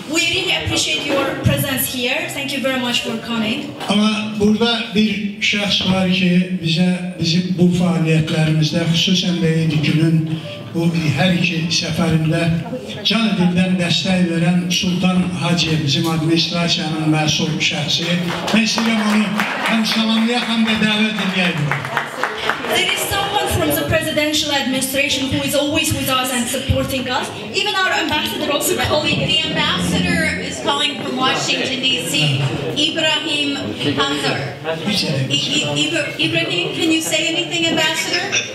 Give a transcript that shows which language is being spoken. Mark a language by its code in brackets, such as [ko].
[en] We really appreciate your presence here. Thank you very much for coming. [az] Ama burada bir şəxs var ki, bizim bu fəaliyyətlərimizdə, xüsusən də Eydikünün bu hər iki səfərində canı dildən dəstək verən Sultan Hacıyev, bizim administrasiyanın məsul şəxsi. Mən istəyirəm onu həm salamlayaq, həm də dəvət edəyək. [en] There is someone from the presidential administration who is always with us and supporting us. Even our ambassador also calling. The ambassador is calling from Washington, D.C. Ibrahim Hamzar. Ibrahim, can you say anything, Ambassador?